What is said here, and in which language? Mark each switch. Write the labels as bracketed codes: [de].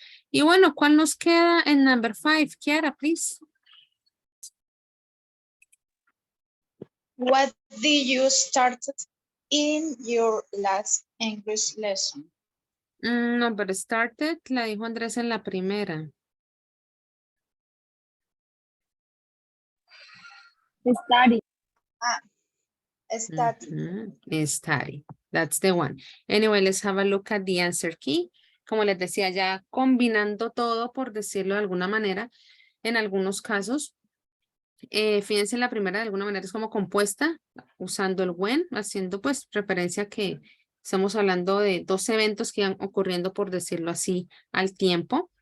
[es] Y bueno, ¿cuál nos queda en [en] number 5? Kiara, please. What did you start in your last English lesson? [es] No, pero started la dijo Andrés en la primera. [en] Study. Study. Study. That's the one. Anyway, let's have a look at the answer key. [es] Como les decía, ya combinando todo, por decirlo de alguna manera, en algunos casos, fíjense, la primera de alguna manera es como compuesta, usando el when, haciendo pues referencia a que estamos hablando de 2 eventos que van ocurriendo, por decirlo así, al tiempo.